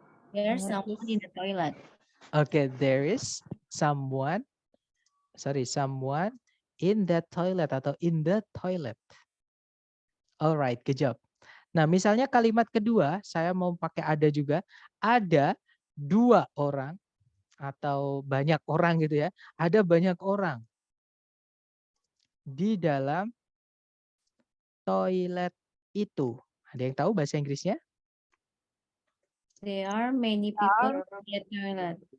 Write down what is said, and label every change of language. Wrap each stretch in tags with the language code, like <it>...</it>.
<en>There's someone in the toilet. Oke, there is someone in that toilet atau in the toilet. Alright, good job.</en> <id>Nah, misalnya kalimat kedua, saya mau pakai ada juga. Ada 2 orang atau banyak orang gitu ya. Ada banyak orang di dalam toilet itu. Ada yang tahu bahasa Inggrisnya?</id> <en>There are many people in the toilet.</en>